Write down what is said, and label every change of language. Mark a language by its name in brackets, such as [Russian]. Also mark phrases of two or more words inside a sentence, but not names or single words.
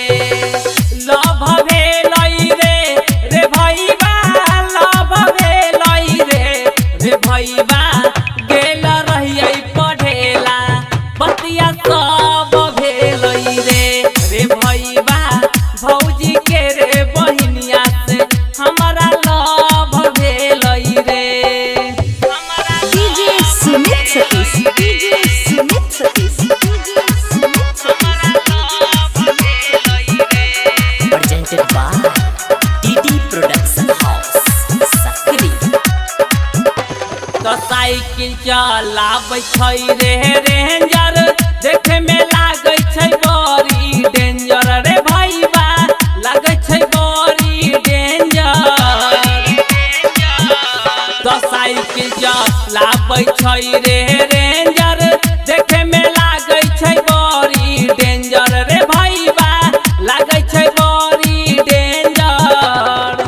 [Maithili] रे भईबा लव भेलई रे भईबा गेल रहियै पढ़ेला बतिया सब भेलई रे भईबा भौजी के रे बहिनिया से हमारा लव भेलई रे। [English] DJ Sumit Satish, DJ Sumit Satish, DJ Sumit Presented by DD Production House, Sakri। [Maithili] तो साइकिल चलाबै छै रे रेंजर देखे में लागै छै बड़ी डेंजर रे भईबा लागै छै बड़ी डेंजर। तो साइकिल चलाबै छै रे रेंजर देखे में लागै छै बड़ी डेंजर रे भईबा लागै छै बड़ी डेंजर।